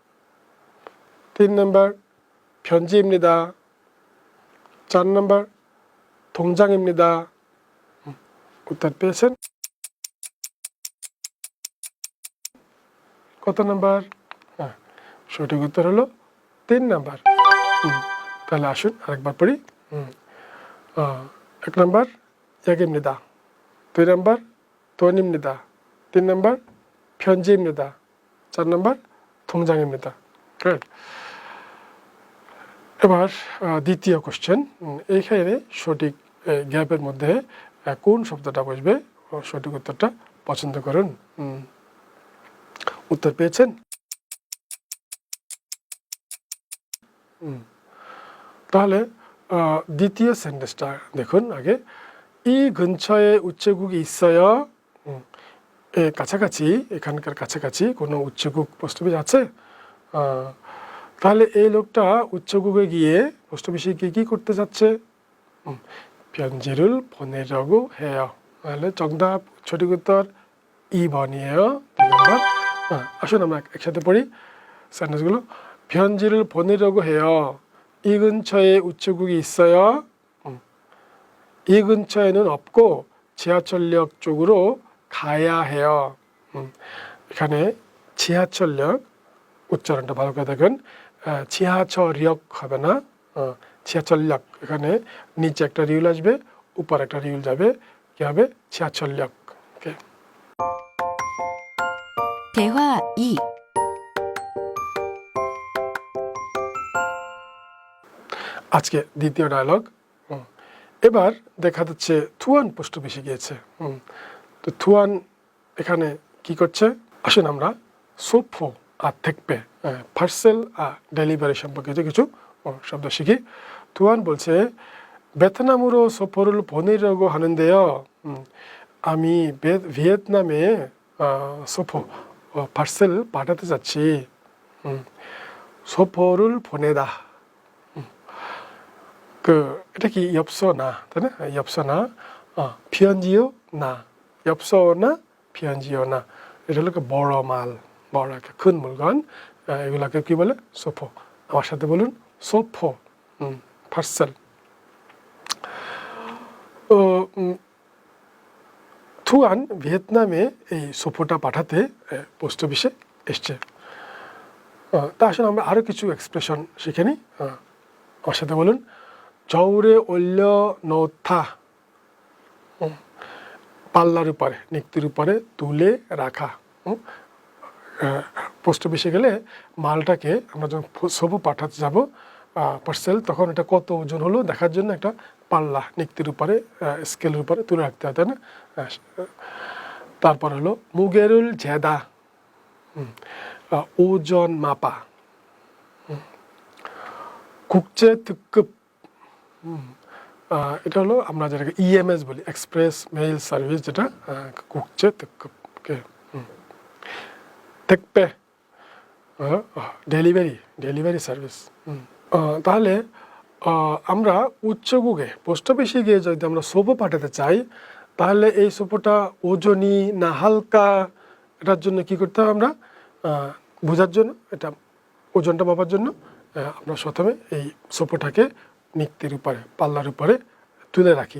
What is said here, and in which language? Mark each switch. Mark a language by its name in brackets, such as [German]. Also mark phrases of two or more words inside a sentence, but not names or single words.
[Korean] 3 편지입니다. 4 통장입니다. [Bangla] উত্তর পেয়েছেন? কত নাম্বার? হ্যাঁ, সঠিক উত্তর হলো 3 নাম্বার। তাহলে আসুন আরেকবার পড়ি। 1 [Korean] 약입니다. 2 돈입니다. 3 편지입니다. 4 통장입니다. [English] Good. [Bangla] এবার দ্বিতীয় কোশ্চেন, এইখানে সঠিক গ্যাপের মধ্যে কোন শব্দটা বসবে সঠিক উত্তরটা পছন্দ করুন। উত্তর পেয়েছেন? তাহলে দ্বিতীয় সেন্টেন্সটা দেখুন আগে। [Korean] 이 근처에 우체국이 있어요. [Bangla] এ কাছাকাছি, এখানকার কাছাকাছি কোনো উচ্চগুক পোস্ট অফিস আছে? তাহলে এই লোকটা উচ্চগুকে গিয়ে পোস্ট অফিসে গিয়ে কী করতে যাচ্ছে? [Korean] 편지를 보내려고 해요. [Bangla] তাহলে 정답 সঠিক উত্তর [Korean] 2번이에요. 2번। [Bangla] আসুন আমরা একসাথে পড়ি সেন্টেন্সগুলো। [Korean] 편지를 보내려고 해요. 이 근처에 우체국이 있어요. 이 근처에는 없고 지하철역 쪽으로 가야 해요. [Bangla] এখানে 지하철역 উচ্চারণটা ভালো করে দেখুন। 지하철역 হবে না, 지하철역। এখানে নিচে একটা রিউল আসবে, উপর একটা রিউল যাবে, কি হবে? [Korean] 지하철역। ওকে। 대화 2. [Bangla] আজকে দ্বিতীয় ডায়লগ। এবার দেখা যাচ্ছে থুয়ান পোস্ট অফিসে গিয়েছে। তো থুয়ান এখানে কি করছে? আসুন আমরা সোফো আর 택배, পার্সেল আর ডেলিভারি সম্পর্কিত কিছু শব্দ শিখি। থুয়ান বলছে [Korean] 베트남으로 소포를 보내려고 하는데요. [Bangla] আমি ভিয়েতনামে 소포 পার্সেল পাঠাতে যাচ্ছি। [Korean] 소포를 보내다, [Bangla] এটা কি 엽서나, তাই না? [Korean] 엽서나, 편지요 না, 엽서나 편지요나, [Bangla] এটা হলো বড় মাল, বড় একটা [Korean] 큰 물건, [Bangla] এগুলাকে কি বলে? সোফো। আমার সাথে বলুন সোফো, পার্সেল। থুয়ান ভিয়েতনামে এই সোফোটা পাঠাতে পোস্ট অফিসে এসছে। তা আসলে আমরা আরও কিছু এক্সপ্রেশন শিখে নিই। আমার সাথে বলুন [Korean] 저울에 올려놓다, [Bangla] পাল্লার উপরে, নিক্তির উপরে তুলে রাখা। পোস্ট অফিসে গেলে মালটাকে আমরা যখন সোফো পাঠাতে যাব পার্সেল, তখন এটা কত ওজন হলো দেখার জন্য একটা পাল্লা নিক্তির উপরে, স্কেলের উপরে তুলে রাখতে হয়, তাই না? তারপর হলো [Korean] 무게를 재다, [Bangla] ওজন মাপা। [Korean] 국제 특급, [Bangla] এটা হলো আমরা যেটাকে ইএমএস বলি, [English] Express Mail Service, [Bangla] যেটা [Korean] 국제 특급। 택배, [Bangla] ডেলিভারি সার্ভিস। তাহলে আমরা উচ্চগুকে পোস্ট অফিসে গিয়ে যদি আমরা সোফো পাঠাতে চাই, তাহলে এই সোফোটা ওজনই না হালকা, এটার জন্য কি করতে হবে? আমরা বোঝার জন্য, এটা ওজনটা মাপার জন্য আমরা প্রথমে এই সোফোটাকে নিক্তির উপরে, পাল্লার উপরে তুলে রাখি।